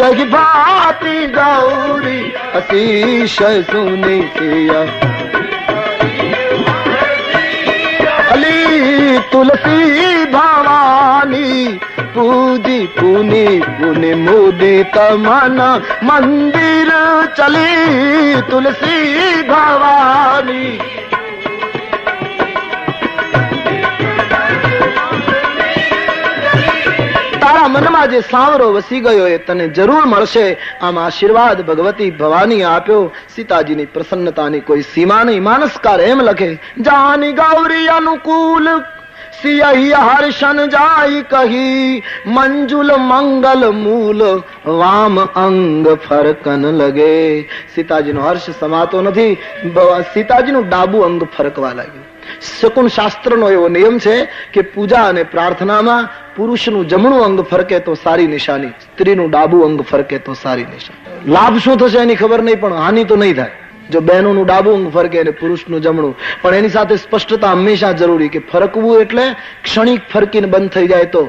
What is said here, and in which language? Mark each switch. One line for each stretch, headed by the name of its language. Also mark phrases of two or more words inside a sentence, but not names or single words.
Awadhi: यही भांति गौरी शीस सुनी सिय अली। तुलसी भवानी पूजी पुनि पुनि मुदित मन मंदिर चली।
Gujarati: તુલસી ભવાની તારા મનમા જે સાંવરો વસી ગયો એ તને જરૂર મળશે। આમ આશીર્વાદ ભગવતી ભવાની આપ્યો। સીતાજીની પ્રસન્નતાની કોઈ સીમા નહીં। માનસકાર એમ લખે,
Awadhi: जानी गौरी अनुकूल सियहि हर्षन जाई कही। मंजुल मंगल मूल वाम अंग फरकन लगे।
Gujarati: સીતાજીનો હર્ષ સમાતો નથી, सीताजीનું ડાબુ અંગ ફરકવા લાગ્યું। શકુન શાસ્ત્રનો એવો નિયમ છે કે પૂજા અને પ્રાર્થનામાં પુરુષનું જમણું અંગ ફરકે તો સારી નિશાની, સ્ત્રીનું ડાબુ અંગ ફરકે તો સારી નિશાની। લાભ શું થશે એની ખબર નહીં, પણ હાનિ તો નહીં થાય। જો બહેનોનું ડાબુ અંગ ફરકે અને પુરુષનું જમણું, પણ એની સાથે સ્પષ્ટતા હંમેશા જરૂરી કે ફરકવું એટલે ક્ષણિક ફરકીને બંધ થઈ જાય તો।